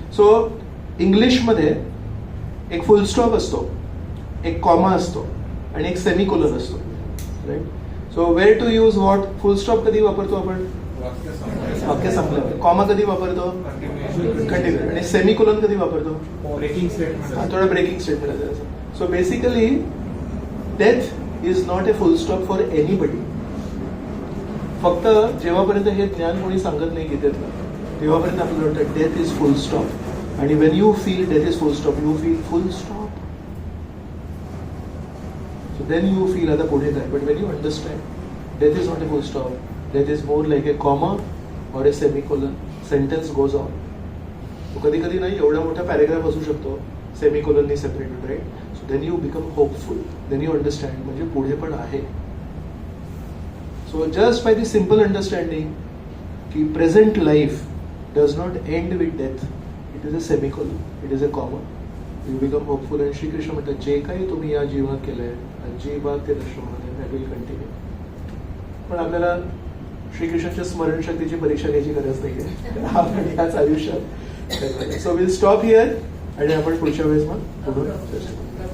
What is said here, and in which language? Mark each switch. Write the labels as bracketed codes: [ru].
[mr] So इंग्लिशमध्ये एक फुल stop असतो, एक कॉमा असतो आणि एक सेमिकोलन असतो, right. [en] So where to use what. [mr] Full stop कधी वापरतो आपण वाक्य संपल्यावर. कॉमा कधी वापरतो कंटिन्यू. आणि सेमिकोलन कधी वापरतो थोडा ब्रेकिंग स्टेटमेंट आहे. [en] So basically death is not a full stop for anybody. [mr] फक्त जेव्हापर्यंत हे ज्ञान कोणी सांगत नाही गीतेतलं तेव्हापर्यंत आपल्याला वाटतं [en] Death is full stop. आणि when you feel death is full stop you feel full stop. So then you feel [mr] आता पुढे काय. [en] But when you understand death is not a full stop, death is more like a comma or a semicolon. Sentence goes on. [mr] कधी कधी नाही एवढा मोठा paragraph असू शकतो सेमिकोलननी separated, right. [en] so then you become hopeful, then you understand [mr] म्हणजे पुढे पण आहे. [en] So just by the simple understanding कि present life does not end with death, it is a semicolon, it is a comma, you become hopeful. and Shri Krishna [mr] म्हणतात जे काही तुम्ही या जीवनात केलंय अजिबात ते नष्ट होणार नाही, [en] that will continue. [mr] पण आपल्याला श्रीकृष्णाच्या स्मरण शक्तीची परीक्षा घ्यायची गरज नाहीये आपण याच आयुष्यात. [en] so will stop here [mr] आणि आपण पुढच्या वेळेस मग पुढे चर्चा करू.